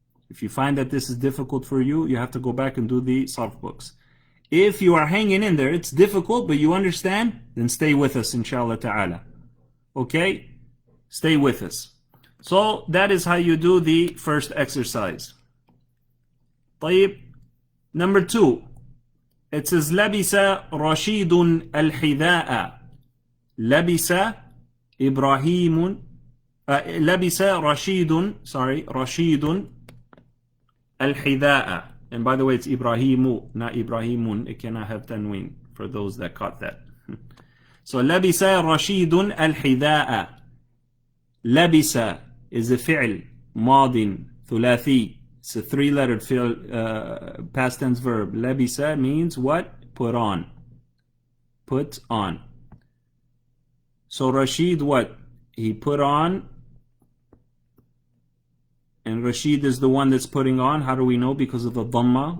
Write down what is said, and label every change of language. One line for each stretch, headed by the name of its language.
English: If you find that this is difficult for you, you have to go back and do the sarf books. If you are hanging in there, it's difficult, but you understand, then stay with us, inshallah ta'ala. Okay? Stay with us. So that is how you do the first exercise. طيب. Number 2. It says
Arabic: لبس رشيد الحذاء. لبس إبراهيم لبس رشيد,
English: sorry,
Arabic: رشيد الحذاء.
English: And by the way, it's Ibrahimu, not Ibrahimun. It cannot have tanween for those that caught that. So
Arabic: لبس رشيد الحذاء. لبس
English: is a
Arabic: فعل ماض ثلاثي.
English: It's a three-lettered past tense verb. لبس means what? Put on. Put on. So Rashid, what? He put on. And Rashid is the one that's putting on. How do we know? Because of the dhamma.